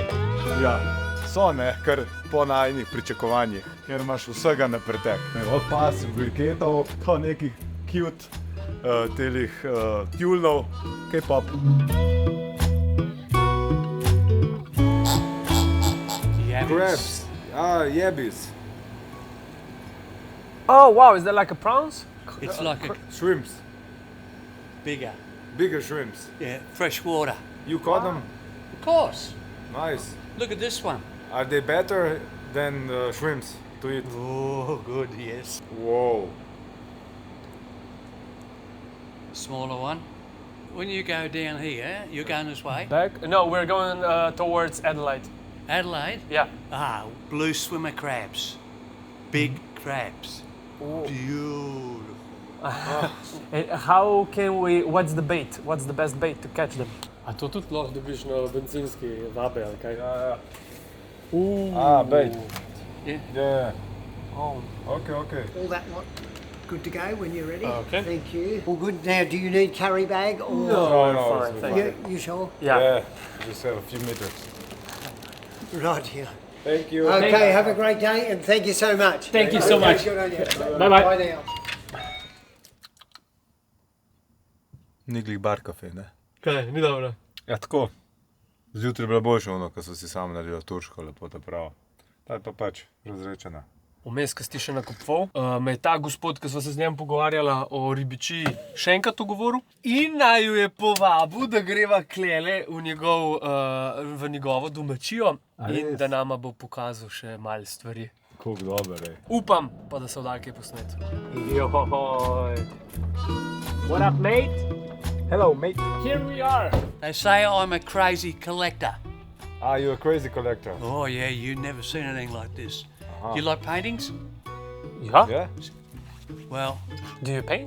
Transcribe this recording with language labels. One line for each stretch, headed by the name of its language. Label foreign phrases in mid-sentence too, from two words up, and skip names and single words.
Slovenian: Ja, so ne, kar po najinih pričakovanjih, ker imaš vsega na pretek. Od pas, briketov, do nekih cute telih tjulnov, K-pop.
English: Crabs. Yabbies. Oh wow, is that like a prawns? It's like a Shrimps. bigger, Bigger shrimps. yeah, fresh water. You caught them? Of course. Nice. Look at this one. Are they better than shrimps to eat? Oh, good, yes. Whoa. Smaller one. When you go down here, you're going this way. Back? No, we're going towards Adelaide. Adelaide. Yeah. Ah, blue swimmer crabs. Big crabs. Beautiful. How can we, what's the bait? What's the best bait to catch them?
Slovenian: A to tudi lahko dobiš na bencinski vabe ali kaj?
English: Bait. Yeah. Yeah. Oh. Okay. All that lot good to go when you're ready. Okay. Thank you. All good. Now, do you need carry bag or? No, fine, it's thank You sure? Yeah. Just have a few meters. Right here. Thank you. Okay, have a great day and thank you so much. Thank you so much. Good on you. Bye-bye. Bye now.
Slovenian: Ni glih bar kafe, ne? Kaj, ni dobro. Ja, tako. Zjutraj je bilo boljše ono, ko so si sam naredil turško, lepo ta pravo. Ta je pa pač razrečena. Vmes, ko si ti še nakupoval, me je ta gospod, ki sva se z njim pogovarjala o ribiči, še enkrat govoril in naju je povabil, da greva klele v njegovo domačijo in da nama bo pokazal še malo stvari. Koliko dober, ej. Upam pa, da se vda kaj posnet. Johoj.
English: What up, mate? Hello, mate. Here we are. They say I'm a crazy collector. You're a crazy collector. Oh yeah, you've never seen anything like this. You like paintings? Ja? Yeah? Well, Do you paint?